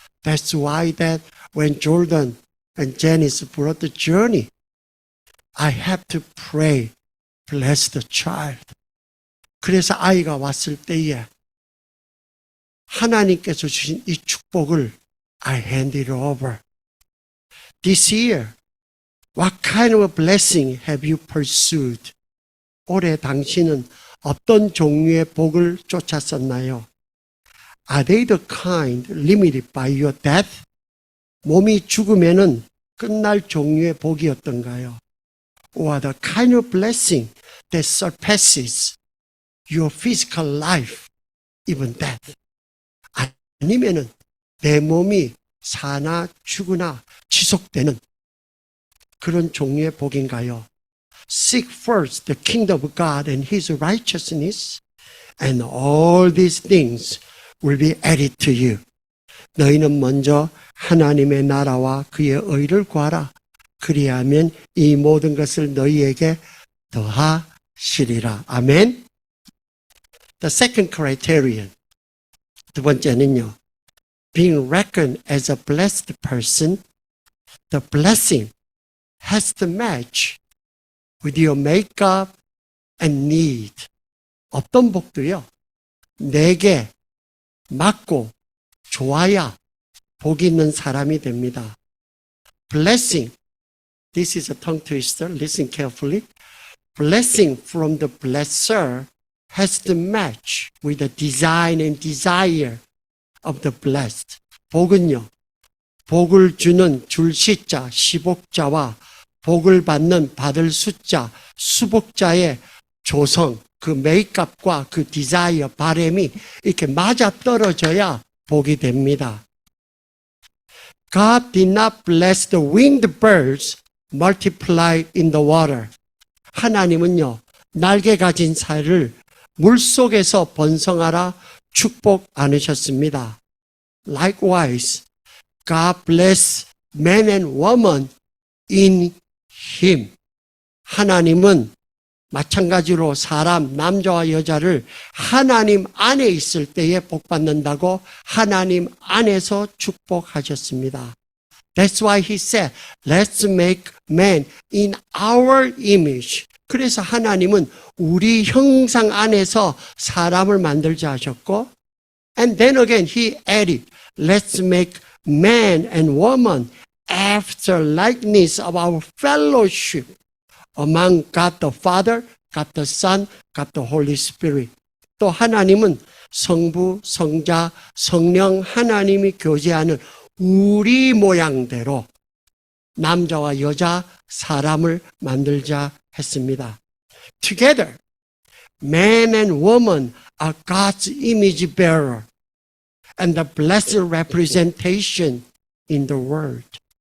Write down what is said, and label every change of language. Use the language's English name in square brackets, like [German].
[English] That's why that when Jordan and Janice brought the journey, I have to pray, bless the child. [Korean] 그래서 아이가 왔을 때에 하나님께서 주신 이 축복을 [English] I hand it over. This year, what kind of a blessing have you pursued? [Korean] 올해 당신은 어떤 종류의 복을 쫓았었나요? [English] Are they the kind limited by your death? [Korean] 몸이 죽으면은 끝날 종류의 복이었던가요? [English] Or the kind of blessing that surpasses your physical life, even death? [Korean] 아니면은 내 몸이 사나 죽으나 지속되는 그런 종류의 복인가요? [English] Seek first the kingdom of God and His righteousness, and all these things will be added to you. [Korean] 너희는 먼저 하나님의 나라와 그의 의를 구하라. 그리하면 이 모든 것을 너희에게 더하시리라. 아멘. [English] The second criterion. [Korean] 두 번째는요. [English] Being reckoned as a blessed person, the blessing has to match with your makeup and need. [Korean] 어떤 복도요? 내게 맞고 좋아야 복 있는 사람이 됩니다. [English] Blessing. This is a tongue twister. Listen carefully. Blessing from the blesser has to match with the design and desire of the blessed. [Korean] 복은요. 복을 주는 줄 시자, 시복자와 복을 받는 받을 숫자, 수복자의 조성, 그 메이크업과 그 디자이어, 바램이 이렇게 맞아 떨어져야 복이 됩니다. [English] God did not bless the winged birds multiplied in the water. [Korean] 하나님은요, 날개 가진 새를 물속에서 번성하라 축복 않으셨습니다. [English] Likewise, God bless man and woman in Him. [Korean] 하나님은 마찬가지로 사람, 남자와 여자를 하나님 안에 있을 때에 복받는다고 하나님 안에서 축복하셨습니다. [English] That's why He said, let's make man in our image. [Korean] 그래서 하나님은 우리 형상 안에서 사람을 만들자 하셨고, [English] and then again He added, let's make man and woman after likeness of our fellowship among God the Father, God the Son, God the Holy Spirit. [Korean] 또 하나님은 성부, 성자, 성령 하나님이 교제하는 우리 모양대로 남자와 여자 사람을 만들자 했습니다. [English] Together, man and woman are God's image bearer and the blessed representation in the world.